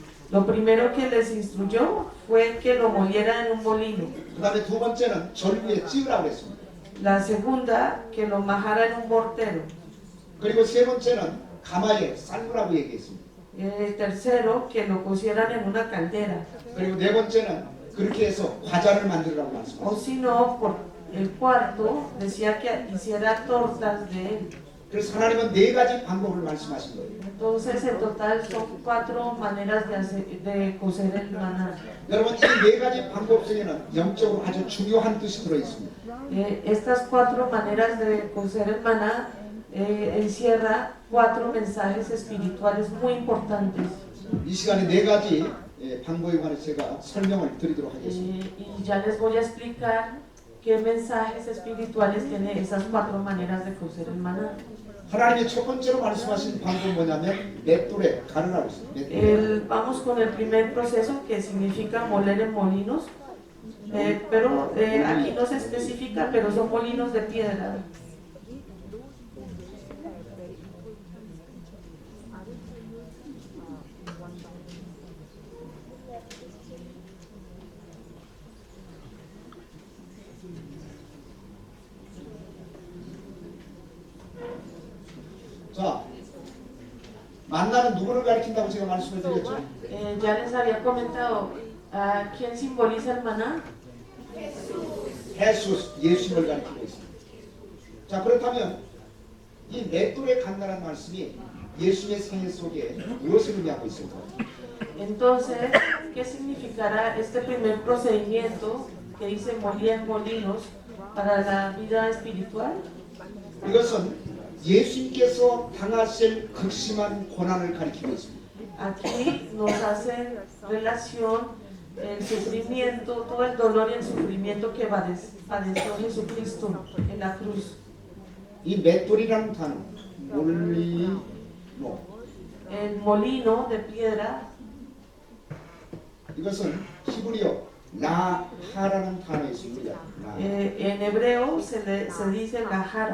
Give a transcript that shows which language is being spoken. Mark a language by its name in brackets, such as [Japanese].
[Spanish] Lo primero que les instruyó fue que lo moliera en un molino. [Korean] 그 다음에 두 번째는 절구에 찌으라고 그랬습니다. [Spanish] La segunda, que lo majara en un mortero. [Korean] 그리고 세 번째는 가마에 삶으라고 얘기했습니다. [Spanish] Tercero, que lo cocieran en una caldera. [Korean] 그리고 네 번째는 그렇게 해서 과자를 만들으라고 [Spanish] O [Korean] 말씀하셨습니다. [Spanish] si no, por el cuarto, decía que hiciera tortas de él. [Korean] 그래서 하나님은 네 가지 방법을 말씀하신 거예요. [Spanish] Entonces, en total son 4 maneras de cocer el maná. [Korean] 여러분 이 네 가지 방법 중에는 영적으로 아주 중요한 뜻이 들어 있습니다. [Spanish] Estas 4 maneras de cocer el maná encierra 4 mensajes espirituales muy importantes. [Korean] 이 시간에 네 가지 방법에 관해서 제가 설명을 드리도록 하겠습니다. [Spanish] Y ya les voy a explicar qué mensajes espirituales tiene esas 4 maneras de cocer el maná. [Korean] 하나님이 첫 번째로 말씀하신 방법은 뭐냐면 맷돌에 가르라고 했어요. [Spanish] Vamos con el primer proceso, que significa moler en molinos, pero aquí no se especifica, pero son molinos de piedra. [Korean] 자, 만나는 누구를 가리킨다고 제가 말씀을 드렸죠? [Spanish] Ya les había comentado, ¿a quién simboliza el maná? [Korean] 예수, 예수님을 가리키고 있습니다. 자, 그렇다면 이 맷돌에 간다는 말씀이 예수님의 생애 속에 무엇을 의미하고 있을까요? [Spanish] Entonces, ¿qué significará este primer procedimiento que dice molir en molinos para la vida espiritual? [Korean] 이것은 예수님께서 당하실 극심한 고난을 가리키고 있습니다. [Spanish] Aquí nos hace relación el sufrimiento, todo el dolor y el sufrimiento que padeció Jesucristo en la cruz. [Korean] 이 맷돌이라는 단어, 몰리노, [Spanish] El molino de piedra, [Korean] 이것은 히브리어 라하라는 단어에 있습니다. [Spanish] en hebreo se dice la